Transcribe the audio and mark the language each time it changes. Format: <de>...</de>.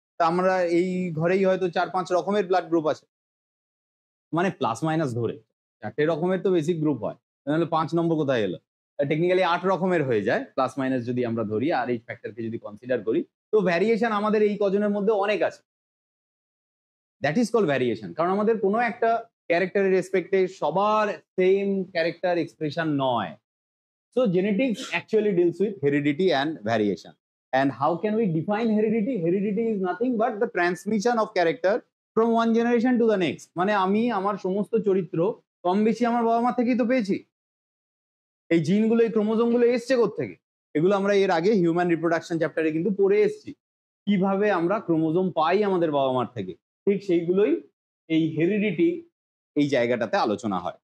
<bn>তা আমরা এই ঘরেই হয়তো 4-5 রকমের ব্লাড গ্রুপ আছে, মানে প্লাস মাইনাস ধরে 4টে রকমের তো বেসিক গ্রুপ হয়, তাহলে 5 নম্বর কোথায় এলো? টেকনিক্যালি 8 রকমের হয়ে যায় প্লাস মাইনাস যদি আমরা ধরি আর এই ফ্যাক্টরকে যদি কনসিডার করি। তো ভ্যারিয়েশন আমাদের এই কজনের মধ্যে অনেক আছে, দ্যাট ইজ কল ভ্যারিয়েশন। কারণ আমাদের কোনো একটা ক্যারেক্টারের রেসপেক্টে সবার সেম ক্যারেক্টার এক্সপ্রেশন নয়।</bn> <en>So genetics actually deals with heredity and variation. And how can we define heredity? Heredity is nothing but the transmission of character from one generation to the next.</en> <bn>মানে আমি আমার সমস্ত চরিত্র কম বেশি আমার বাবা মা থেকেই তো পেয়েছি। এই জিনগুলো, এই ক্রোমোজোমগুলো এসছে কোত্থেকে? এগুলো আমরা এর আগে হিউম্যান রিপ্রোডাকশন চ্যাপ্টারে কিন্তু পড়ে এসেছি, কিভাবে আমরা ক্রোমোজোম পাই আমাদের বাবা মার থেকে। ঠিক সেইগুলোই এই হেরিডিটি এই জায়গাটাতে আলোচনা হয়।</bn>